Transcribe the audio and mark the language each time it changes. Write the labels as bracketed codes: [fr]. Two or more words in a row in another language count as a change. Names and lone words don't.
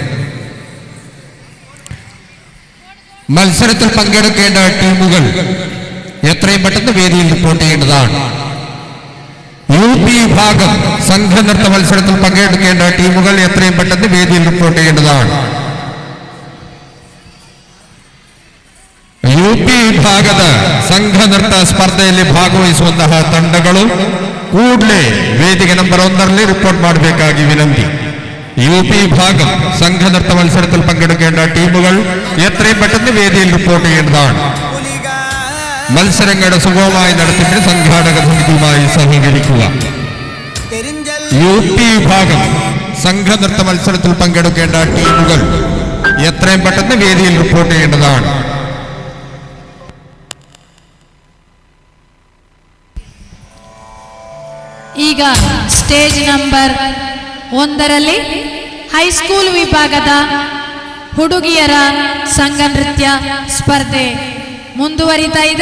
[ml] മത്സരത്തിൽ പങ്കെടുക്കേണ്ട ടീമുകൾ എത്രയും പെട്ടെന്ന് വേദിയിൽ റിപ്പോർട്ട് ചെയ്യേണ്ടതാണ്. UP വിഭാഗം സംഘനൃത്ത മത്സരത്തിൽ പങ്കെടുക്കേണ്ട ടീമുകൾ എത്രയും പെട്ടെന്ന് വേദിയിൽ റിപ്പോർട്ട് ചെയ്യേണ്ടതാണ്. [kn] UP ವಿಭಾಗದ ಸಂಘ ನೃತ್ಯ ಸ್ಪರ್ಧೆಯಲ್ಲಿ ಭಾಗವಹಿಸುವಂತಹ ತಂಡಗಳು ಕೂಡಲೇ ವೇದಿಕೆ ನಂಬರ್ 1ರಲ್ಲಿ ರಿಪೋರ್ಟ್ ಮಾಡಬೇಕಾಗಿ ವಿನಂತಿ. [ml] UP വിഭാഗം സംഘ നൃത്ത മത്സരത്തിൽ പങ്കെടുക്കേണ്ട ടീമുകൾ എത്രയും പെട്ടെന്ന് വേദിയിൽ റിപ്പോർട്ട് ചെയ്യേണ്ടതാണ്. മത്സരങ്ങളുടെ സുഗമമായി നടത്തിപ്പിന് സംഘാടക സമിതിയുമായി സഹകരിക്കുക. UP വിഭാഗം സംഘ നൃത്ത മത്സരത്തിൽ പങ്കെടുക്കേണ്ട ടീമുകൾ എത്രയും പെട്ടെന്ന് വേദിയിൽ റിപ്പോർട്ട് ചെയ്യേണ്ടതാണ്. [kn] ಈಗ [en] stage number [kn] 1ರಲ್ಲಿ ಹೈಸ್ಕೂಲ್ ವಿಭಾಗದ ಹುಡುಗಿಯರ ಸಂಘ ನೃತ್ಯ ಸ್ಪರ್ಧೆ ಮುಂದುವರಿತಾ ಇದೆ.